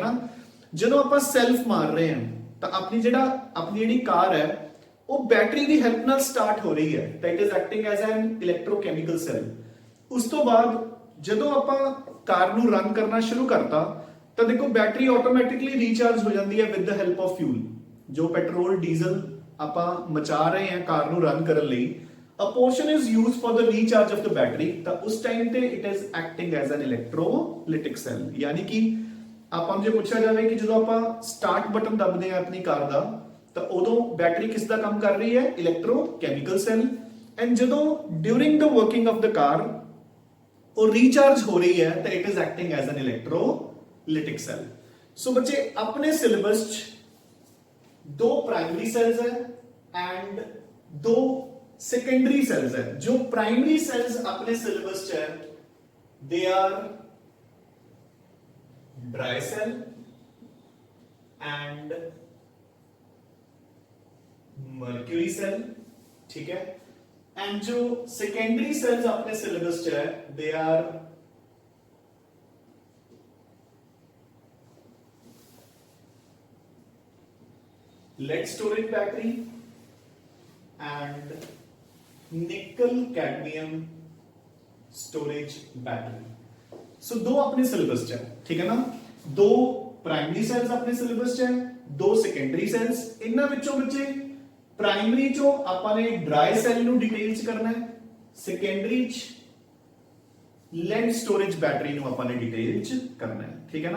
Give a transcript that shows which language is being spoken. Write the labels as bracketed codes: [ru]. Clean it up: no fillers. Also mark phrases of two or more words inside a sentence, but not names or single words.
[pa] ਨਾ ਜਦੋਂ ਆਪਾਂ ਸੈਲਫ ਮਾਰ ਰਹੇ ਹਾਂ ਤਾਂ ਆਪਣੀ ਜਿਹੜੀ ਕਾਰ ਹੈ ਉਹ ਬੈਟਰੀ ਦੀ ਹੈਲਪ ਨਾਲ ਸਟਾਰਟ ਹੋ ਰਹੀ ਹੈ ਤਾਂ [en] it is acting as an electrochemical cell [pa] ਉਸ ਤੋਂ ਬਾਅਦ ਜਦੋਂ ਆਪਾਂ ਕਾਰ ਨੂੰ ਰਨ ਕਰਨਾ ਸ਼ੁਰੂ ਕਰਤਾ ਤਾਂ ਦੇਖੋ [en] battery automatically recharge [pa] ਹੋ ਜਾਂਦੀ ਹੈ [en] with the help of fuel [pa] ਜੋ ਪੈਟਰੋਲ ਡੀਜ਼ਲ ਆਪਾਂ ਮਚਾ ਰਹੇ ਹਾਂ ਕਾਰ ਨੂੰ ਰਨ ਕਰਨ ਲਈ [en] a portion is used for the recharge of the battery [pa] ਤਾਂ ਉਸ ਟਾਈਮ ਤੇ [en] it is acting as an electrolytic cell [pa] ਯਾਨੀ ਕਿ ਆਪਾਂ ਨੂੰ ਜੇ ਪੁੱਛਿਆ ਜਾਵੇ ਕਿ ਜਦੋਂ ਆਪਾਂ [en] start button [pa] ਦਬਦੇ ਆ ਆਪਣੀ ਕਾਰ ਦਾ ਤਾਂ ਉਦੋਂ ਬੈਟਰੀ ਕਿਸ ਦਾ ਕੰਮ ਕਰ ਰਹੀ ਹੈ [en] electrochemical cell [pa] ਐਂਡ ਜਦੋਂ [en] during the working of the car [pa] ਵੋ ਰਿਚਾਰਜ ਹੋ ਰਹੀ ਹੈ ਤੋ [en] it is acting as an electrolytic cell. [pa] ਸੋ ਬੱਚੇ ਅਪਨੇ ਸਿਲੇਬਸ ਦੋ [en] primary cells [pa] ਹੈ ਐਂਡ ਦੋ [en] secondary cells [pa] है। जो [en] primary cells [pa] ਅਪਨੇ ਸਿਲੇਬਸ ਹੈ [en] they are dry cell and mercury cell, [pa] ਠੀਕ ਹੈ। ਐਂਡ ਜੋ [en] secondary cells [pa] ਅਪਨੇ ਸਿਲੇਬਸ ਹੈ [en] they are lead storage battery and nickel cadmium storage battery। [pa] ਸੋ ਦੋ ਅਪਨੇ ਸਿਲੇਬਸ ਚ ਹੈ, ਠੀਕ ਹੈ ਨਾ। ਦੋ [en] primary cells [pa] ਅਪਨੇ ਸਿਲੇਬਸ ਚ ਹੈ, ਦੋ [en] secondary cells. [pa] ਇਨ੍ਹਾਂ ਵਿਚੋਂ ਬੱਚੇ ਪ੍ਰਾਇਮਰੀ ਚੋ ਆਪਾਂ ਨੇ [en] dry cell [pa] ਨੂੰ ਡਿਟੇਲ ਚ ਕਰਨਾ ਹੈ, ਸੈਕੰਡਰੀ ਚ [en] lead storage battery [pa] ਨੂੰ ਆਪਾਂ ਨੇ ਡਿਟੇਲ ਚ ਕਰਨਾ ਹੈ, ਠੀਕ ਹੈ ਨਾ।